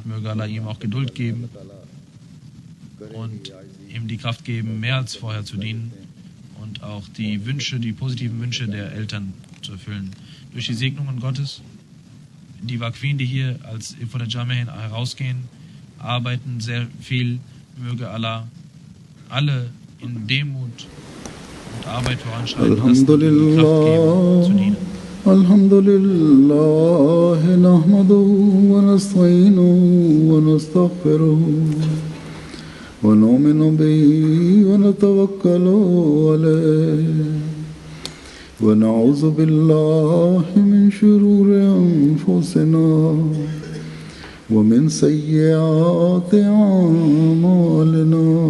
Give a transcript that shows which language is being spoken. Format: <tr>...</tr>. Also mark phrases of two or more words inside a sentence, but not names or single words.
<de>Möge Allah ihm auch Geduld geben und ihm die Kraft geben, mehr als vorher zu dienen und auch die positiven Wünsche der Eltern zu erfüllen. Durch die Segnungen Gottes, die Waqfin, die hier von der Jamia herausgehen, arbeiten sehr viel. Möge Allah alle in Demut und Arbeit voranschreiten lassen und ihnen Kraft geben, zu dienen.</de> <ar>الحمد لله نحمده ونستعينه ونستغفره ونؤمن به ونتوكل عليه ونعوذ بالله من شرور أنفسنا ومن سيئات أعمالنا</ar>